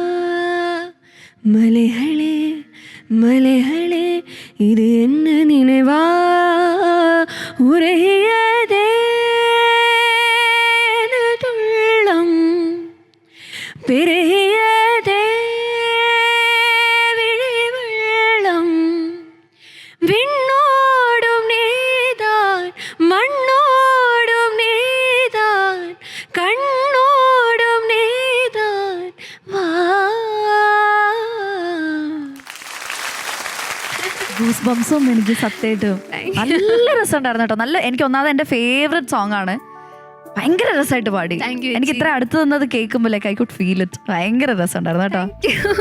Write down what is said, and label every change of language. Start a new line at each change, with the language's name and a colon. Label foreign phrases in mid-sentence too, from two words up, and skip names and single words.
Tamil: மலைகளே மலைகளே இது என்ன நினைவா, உரையதே துள்ளம் பெரியதே விழி வெள்ளம், விண்ணோடும் நீதான் மண்ணோடும் நீதான் கண்ணோடும் நீதான் வா.
English: goose bumps
Malayalam: ഒന്നും എനിക്ക് സത്യമായിട്ടും നല്ല രസമുണ്ടായിരുന്നു കേട്ടോ. നല്ല, എനിക്ക് ഒന്നാമത് എൻ്റെ
English: favourite song
Malayalam: ആണ്. ഭയങ്കര രസമായിട്ട് പാടി. എനിക്ക് ഇത്ര അടുത്ത് നിന്നത് കേൾക്കുമ്പോൾ
English: I could feel it.
Malayalam: ഭയങ്കര രസമുണ്ടായിരുന്നു കേട്ടോ.